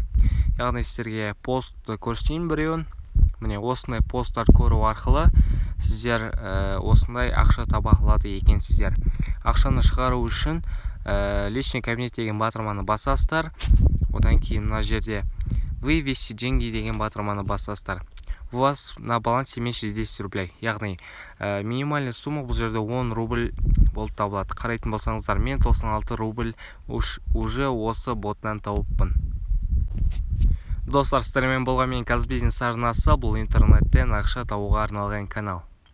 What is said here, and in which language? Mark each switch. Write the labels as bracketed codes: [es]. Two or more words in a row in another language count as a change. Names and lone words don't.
[kk] Яғни сіздерге постты көрсетейін біреуін. Міне осындай посттар көру арқылы сіздер осындай ақша таба алады екенсіздер. Ақшаны шығару үшін [ru] личный кабинет [kk] деген батырманы басасыздар. Одан кейін мына жерде [ru] вывести деньги [kk] деген батырманы басасыздар. [ru] У вас на балансе меньше 10 рублей. [kk] Яғни [ru] минимальный сумма [kk] бұл жерде 10 рубль болып табылады. Қарайтын болсаңыздар, мен 96 рубль уже осы боттан тауыппын. Достар, сіздермен болған мен қазір бизнес арнасы, бұл интернеттен ақша табуға арналған канал.